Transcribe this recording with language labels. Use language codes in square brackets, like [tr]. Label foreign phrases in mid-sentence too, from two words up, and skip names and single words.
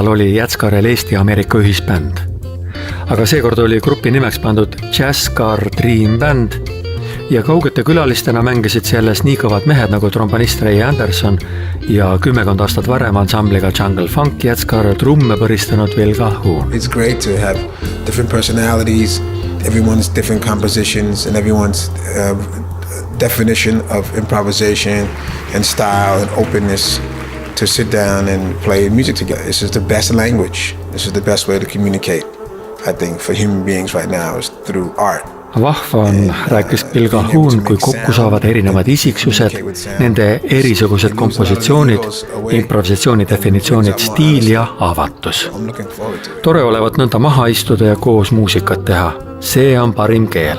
[et] oli Jätskarel Eesti-Ameerika ühisbänd. Aga seekord oli grupi nimeks pandud Jazzcar Dream Band ja kaugete külalistena mängisid selles nii kõvad mehed nagu trombonist Ray Anderson ja 10 aastat varem ansambliga Jungle Funk Jätskar trumme põristanud Will Calhoun. [en] It's great to have different personalities, everyone's different compositions and everyone's definition of improvisation and style and openness to sit down and play music together. This is the best language. This is the best way to communicate, I think, for human beings right now is through art. [et] Vahva on, rääkis Will Calhoun, kui kokku saavad erinevad isiksused, nende erisugused kompositsioonid, improvisatsiooni definitsioonid, stiil ja avatus. Tore olevat nõnda maha istuda ja koos muusikat teha. See on parim keel.